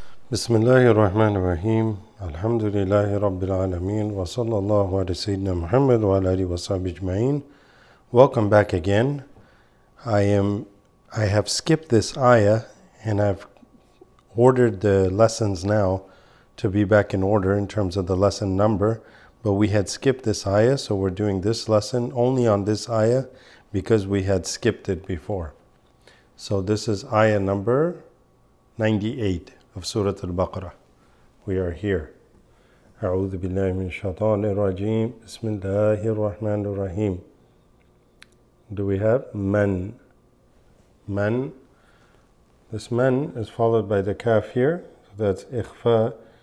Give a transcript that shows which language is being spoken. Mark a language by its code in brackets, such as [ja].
[ar] بسم الله الرحمن الرحيم الحمد لله رب العالمين وصلى الله على سيدنا محمد وعلى آله وصحبه أجمعين. [en] Welcome back again. I have skipped this ayah and I've ordered the lessons now to be back in order in terms of the lesson number, but we had skipped this ayah, so we're doing this lesson only on this ayah because we had skipped it before. So this is ayah number 98 of Surat al Baqarah. We are here. [ar] أعوذ بالله من الشيطان الرجيم بسم الله الرحمن الرحيم. [en] Do we have man? Man. This man is followed by the kaf here. So that's إخفاء.